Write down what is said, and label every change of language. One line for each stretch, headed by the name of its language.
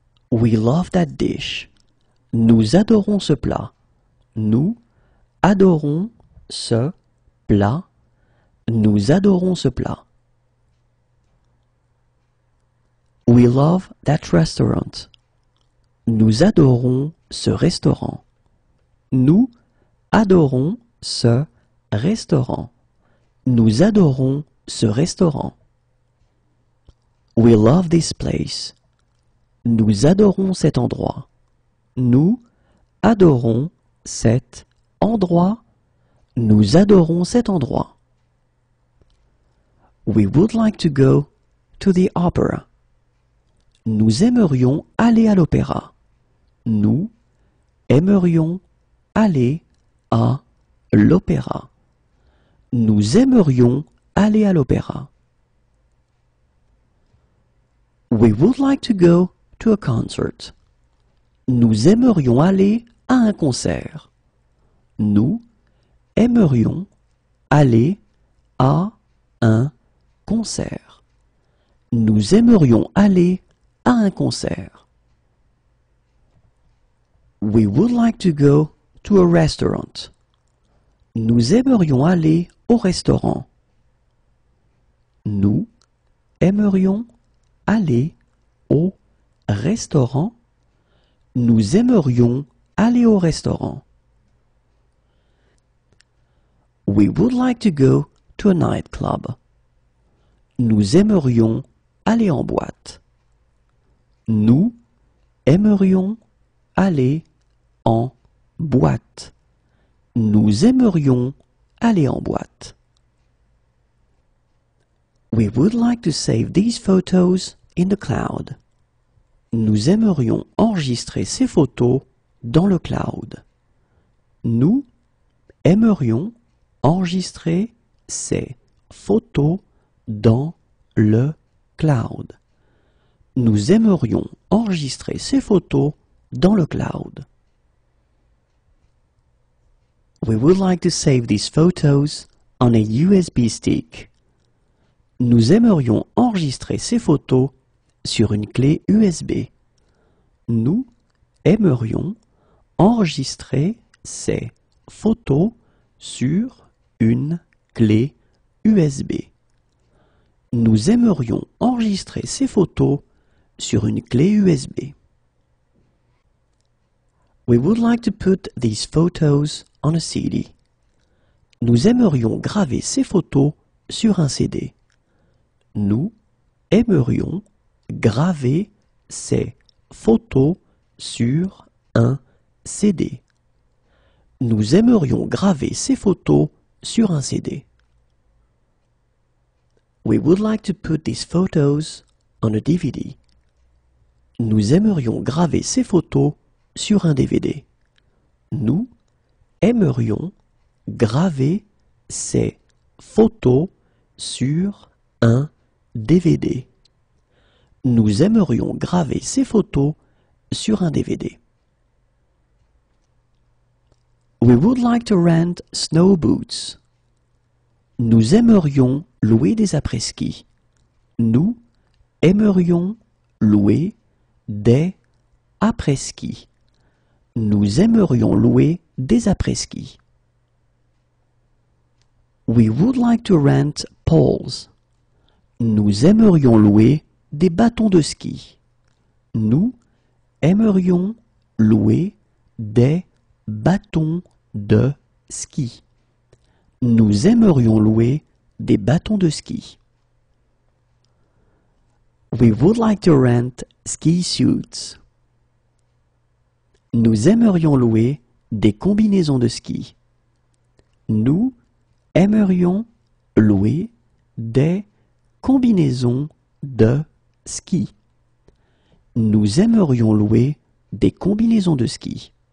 English: We love that dish.
French: Nous adorons ce plat. Nous adorons ce plat. Nous adorons ce plat.
English: We love that restaurant.
French: Nous adorons ce restaurant. Nous adorons ce restaurant. Nous adorons ce restaurant.
English: We love this place.
French: Nous adorons cet endroit. Nous adorons cet endroit. Nous adorons cet endroit.
English: We would like to go to the opera.
French: Nous aimerions aller à l'opéra. Nous aimerions aller à l'opéra. Nous aimerions aller à l'opéra.
English: We would like to go to a concert.
French: Nous aimerions aller à un concert. Nous aimerions aller à un concert. Nous aimerions aller à un concert.
English: We would like to go to a restaurant.
French: Nous aimerions aller au restaurant. Nous aimerions aller au restaurant. Nous aimerions aller au restaurant.
English: We would like to go to a nightclub.
French: Nous aimerions aller en boîte. Nous aimerions aller en boîte. Nous aimerions aller en boîte.
English: We would like to save these photos in the cloud.
French: Nous aimerions enregistrer ces photos dans le cloud. Nous aimerions enregistrer ces photos dans le cloud. Nous aimerions enregistrer ces photos dans le cloud.
English: We would like to save these photos on a USB stick.
French: Nous aimerions enregistrer ces photos sur une clé USB. Nous aimerions enregistrer ces photos sur une clé USB. Nous aimerions enregistrer ces photos sur une clé USB.
English: We would like to put these photos on a CD.
French: Nous aimerions graver ces photos sur un CD. Nous aimerions graver ces photos sur un CD. Nous aimerions graver ces photos sur un CD.
English: We would like to put these photos on a DVD.
French: Nous aimerions graver ces photos sur un DVD. Nous aimerions graver ces photos sur un DVD. Nous aimerions graver ces photos sur un DVD.
English: We would like to rent snow boots.
French: Nous aimerions louer des après-ski. Nous aimerions louer des après-ski. Nous aimerions louer des après-ski.
English: We would like to rent poles.
French: Nous aimerions louer des bâtons de ski. Nous aimerions louer des bâtons de ski. Nous aimerions louer des bâtons de ski.
English: We would like to rent ski suits.
French: Nous aimerions louer des combinaisons de ski. Nous aimerions louer des combinaisons de ski. Nous aimerions louer des combinaisons de ski.